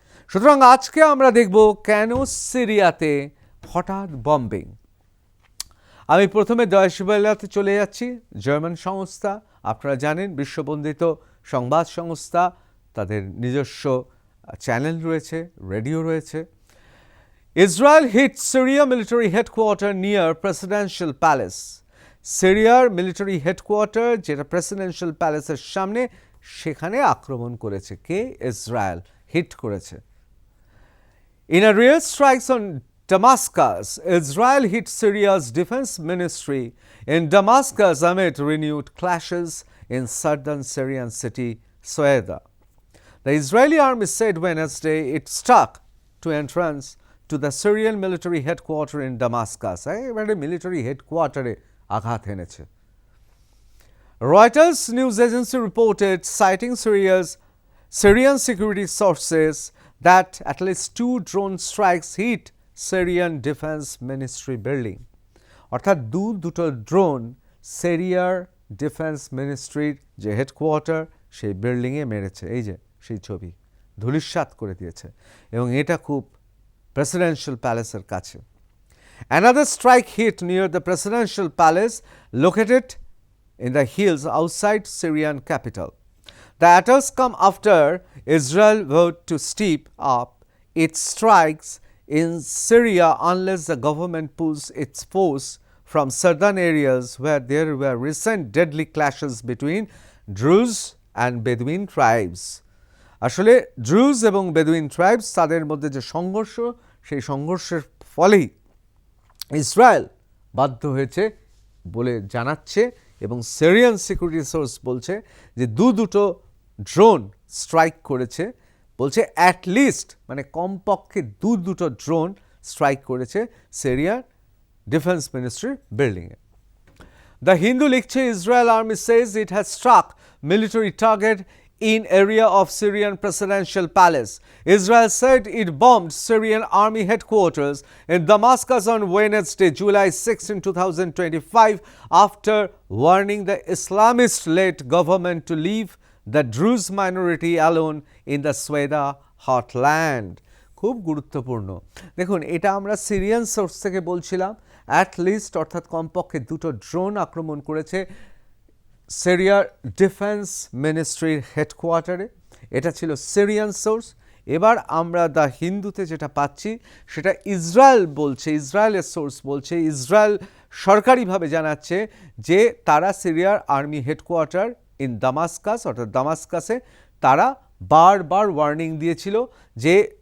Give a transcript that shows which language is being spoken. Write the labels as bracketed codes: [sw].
[bn] সুতরাং আজকে আমরা দেখব কেন সিরিয়াতে হঠাৎ বম্বিং। আমি প্রথমে ডয়েচে ওয়েলেতে চলে যাচ্ছি, জার্মান সংস্থা, আপনারা জানেন বিশ্ববন্দিত সংবাদ সংস্থা, তাদের নিজস্ব চ্যানেল রয়েছে, রেডিও রয়েছে। [en] Israel hit Syria military headquarter near Presidential Palace. [bn] সিরিয়ার মিলিটারি হেডকোয়ার্টার যেটা প্রেসিডেন্সিয়াল প্যালেসের সামনে, সেখানে আক্রমণ করেছে কে? ইসরায়েল হিট করেছে। [en] In a real strikes on Damascus, Israel hit Syria's defense ministry in Damascus amid renewed clashes in southern Syrian city Sueda. The Israeli army said Wednesday it struck to entrance to the Syrian military headquarters in Damascus. [bn] এবারে military হেডকোয়ার্টারে আঘাত এনেছে। [en] Reuters news agency reported, citing Syrian security sources, that at least 2 drone strikes hit Syrian defense ministry building. [bn] অর্থাৎ দুটো drone সিরিয়ার defence মিনিস্ট্রির যে headquarter সেই বিল্ডিংয়ে মেরেছে। এই যে সেই ছবি, ধূলিসাৎ করে দিয়েছে, এবং এটা খুব প্রেসিডেন্সিয়াল প্যালেসের কাছে। [en] Another strike hit near the presidential palace located in the hills outside Syrian capital. The attacks come after Israel vowed to step up its strikes in Syria unless the government pulls its force from southern areas where there were recent deadly clashes between Druze and Bedouin tribes. [bn] আসলে Drew's এবং বেদুইন tribes, তাদের মধ্যে যে সংঘর্ষ, সেই সংঘর্ষের ফলেই Israel বাধ্য হয়েছে বলে জানাচ্ছে, এবং সিরিয়ান সিকিউরিটি সোর্স বলছে যে দুটো ড্রোন স্ট্রাইক করেছে, বলছে অ্যাটলিস্ট মানে কমপক্ষে দুটো ড্রোন স্ট্রাইক করেছে সিরিয়ার ডিফেন্স মিনিস্ট্রির বিল্ডিংয়ে। দ্য হিন্দু লিখছে, [en] Israel army says it has struck military target in area of Syrian presidential palace. Israel said it bombed Syrian army headquarters in Damascus on Wednesday, July 6, 2025, after warning the Islamist-led government to leave the Druze minority alone in the Sueda heartland. [bn] খুব গুরুত্বপূর্ণ। দেখুন, এটা আমরা Syrian source থেকে বলছিলাম, at least অর্থাৎ কমপক্ষে দুটো ড্রোন আক্রমণ করেছে সিরিয়ার ডিফেন্স মিনিস্ট্রির হেডকোয়ার্টারে। এটা ছিল সিরিয়ান সোর্স, এবার আমরা দ্য হিন্দুতে যেটা পাচ্ছি সেটা ইসরায়েল বলছে, ইসরায়েলের সোর্স বলছে, ইসরায়েল সরকারিভাবে জানাচ্ছে যে তারা সিরিয়ার আর্মি হেডকোয়ার্টার ইন দামাস্কাস অর্থাৎ দামাস্কাসে তারা বারবার ওয়ার্নিং দিয়েছিল যে